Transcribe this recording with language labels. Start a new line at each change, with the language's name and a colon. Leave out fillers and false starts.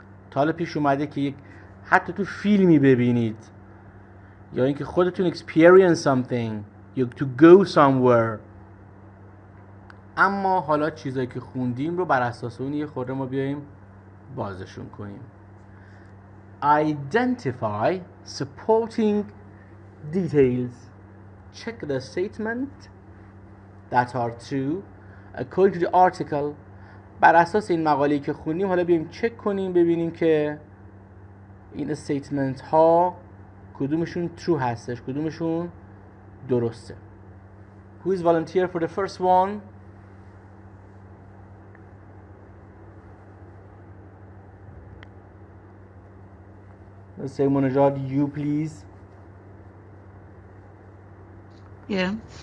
Persian: تا حالا پیش اومده که حتی تو فیلمی ببینید یا اینکه خودتون
English: experience something
Persian: یا
English: to go somewhere،
Persian: اما حالا چیزایی که خوندیم رو بر اساس اون یه خورده ما بیاییم بازشون کنیم.
English: Identify supporting details. Check the statement that are true according to the article.
Persian: بر اساس این مقاله‌ای که خوندیم حالا بیایم چک کنیم ببینیم که این استیتمنت ها کدومشون true هستش، کدومشون درسته.
English: Who is volunteer for the first one? Let's say Munajat, you please. Yeah.